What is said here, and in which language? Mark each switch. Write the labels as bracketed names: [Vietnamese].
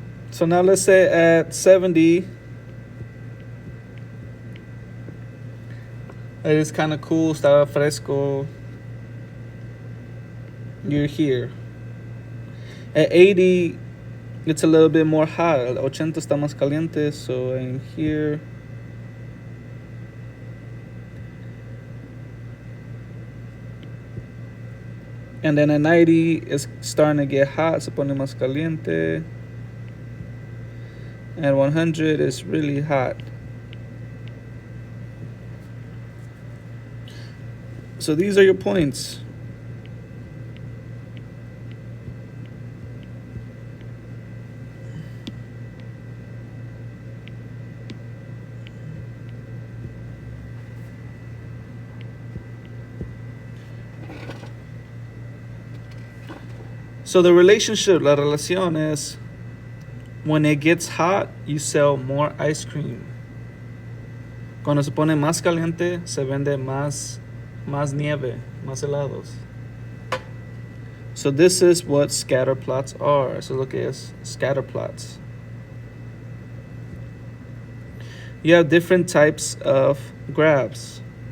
[English] So now let's say at 70, it is kind of cool, [Spanish] está fresco. [English] You're here. At 80, it's a little bit more hot. [Spanish] 80 está más caliente, [English] so I'm here. And then at 90, it's starting to get hot, [Spanish] se pone más caliente. [English] At 100, it's really hot. So these are your points. So the relationship, [Spanish] la relación es, [English] when it gets hot, you sell more ice cream. [Spanish] Cuando se pone más caliente, se vende más nieve, más helados. [English] So this is what scatterplots are. So look at scatterplots. You have different types of graphs.